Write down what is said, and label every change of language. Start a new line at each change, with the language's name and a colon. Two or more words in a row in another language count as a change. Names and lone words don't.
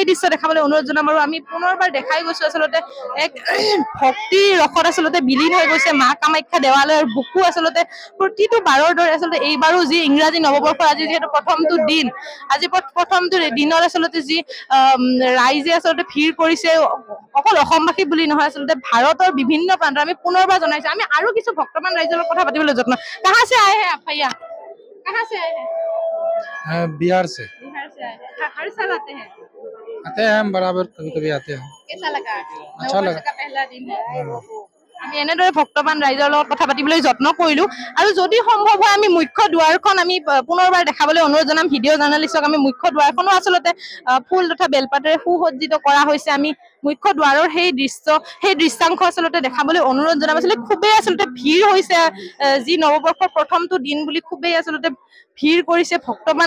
Assamese: দৃশ্য দেখাবলৈ অনুৰোধ জনাম আৰু আমি পুনৰবাৰ দেখাই গৈছো আচলতে এক ভক্তি ৰসত আচলতে বিলীন হৈ গৈছে মা কামাখ্যা দেৱালয়ৰ বুকু আচলতে প্ৰতিটো বাৰৰ দৰে আচলতে এইবাৰো যি ইংৰাজী নৱবৰ্ষৰ আজি যিহেতু প্ৰথমটো দিন আজি প্ৰথমটো দিনত আচলতে যি ৰাইজে আচলতে ভিৰ কৰিছে অকল অসমবাসী বুলি নহয় আচলতে ভাৰতৰ বিভিন্ন প্ৰান্তৰ আমি পুনৰবাৰ জনাইছো আমি আৰু কিছু ভক্তমান ৰাইজৰ লগত কথা পাতিবলৈ যত্ন
Hindi: कहा से आये हे आपया
Assamese: कहाँ से आए हैं
Hindi: बिहार से आए हैं हर साल आते हैं हम बराबर कभी कभी आते हैं कैसा लगा अच्छा लगा का पहला दिन है
Assamese: আমি এনেদৰে ভক্তমান ৰাইজৰ লগত কথা পাতিবলৈ যত্ন কৰিলো আৰু যদি সম্ভৱ হয় আমি মুখ্য দুৱাৰখন আমি পুনৰবাৰ দেখাবলৈ অনুৰোধ জনাম ভিডিঅ' জাৰ্নেলিষ্টক আমি মুখ্য দুৱাৰখনো আচলতে ফুল তথা বেলপাতেৰে সুসজ্জিত কৰা হৈছে আমি মুখ্য দুৱাৰৰ সেই দৃশ্যাংশ আচলতে দেখাবলৈ অনুৰোধ জনাম আচলতে খুবেই আচলতে ভিৰ হৈছে যি নৱবৰ্ষৰ প্ৰথমটো দিন বুলি খুবেই আচলতে ভিৰ কৰিছে ভক্তমান